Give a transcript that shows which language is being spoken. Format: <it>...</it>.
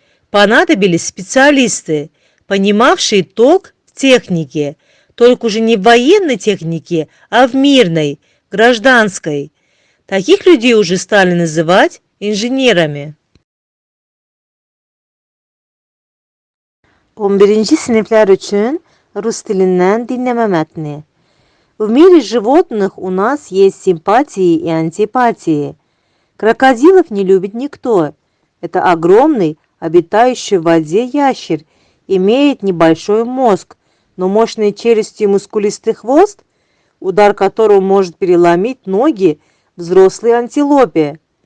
<ru>Понадобились специалисты, понимавшие толк в технике, только уже не в военной технике, а в мирной, гражданской. Таких людей уже стали называть инженерами.</ru> <tr>11. sınıflar için Rus dilinden dinleme metni.</tr> <ru>В мире животных у нас есть симпатии и антипатии. Крокодилов не любит никто. Это огромный, обитающий в воде ящер, имеет небольшой мозг, но мощные челюсти и мускулистый хвост, удар которого может переломить ноги взрослой антилопе.</ru>